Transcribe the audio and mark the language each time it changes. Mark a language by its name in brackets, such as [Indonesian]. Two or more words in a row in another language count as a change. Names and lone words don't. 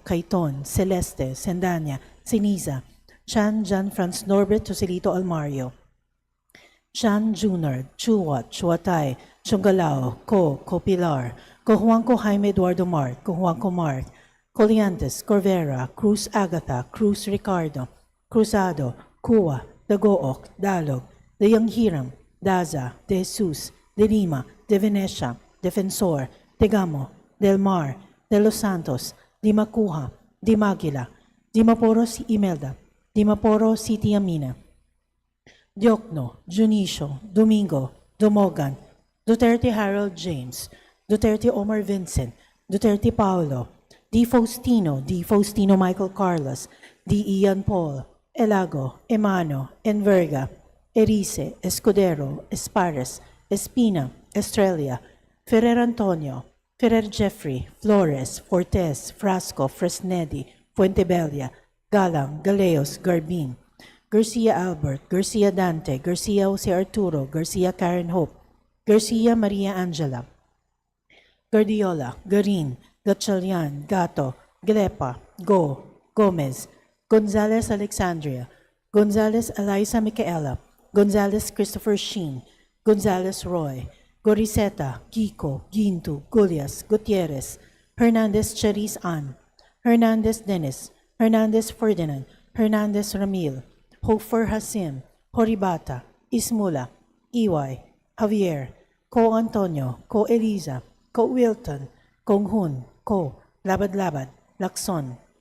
[Filipino] Caiton, Celeste, Sendanya, Siniza, Chan Jan Franz Norbert Joselito Almario, Chan Junard, Chuwat, Chuatay, Chungalao, Copilar, Cojuanco Jaime Eduardo Mark, Cojuanco Mark, Coliantes, Corvera, Cruz Agatha, Cruz Ricardo, Cruzado, Kua, Dagook, Dalog, De Yanghiram, Daza, De Jesus, De Lima, De Venecia, Defensor, De Gamo, Del Mar, De Los Santos, Di Macuja, Di Maguila, Di Maporo si Imelda, Di Maporo City Amina, Diokno, Junicio, Domingo, Dumogan, Duterte Harold James, Duterte Omar Vincent, Duterte Paolo, Di Faustino Michael Carlos, Di Ian Paul, Elago, Emano, Enverga, Erice, Escudero, Espares, Espina, Estrella, Ferrer Antonio, Ferrer Jeffrey, Flores, Fortes, Frasco, Fresnedi, Fuentebella, Galang, Galeos, Garbin, Garcia Albert, Garcia Dante, Garcia Jose Arturo, Garcia Karen Hope, Garcia Maria Angela, Guardiola, Garin, Gatchalian, Gato, Glepa, Go, Gomez, Gonzalez Alexandria, Gonzalez Eliza Micaela, Gonzalez Christopher Sheen, Gonzalez Roy, Goriseta, Kiko, Gintu, Gulias, Gutierrez, Hernandez Cherise Ann, Hernandez Dennis, Hernandez Ferdinand, Hernandez Ramil, Hofer Hasim, Horibata, Ismula, Iway, Javier, Ko Antonio, Ko Eliza, Ko Wilton, Kong Hun, Ko, Labad-Labad, Lacson,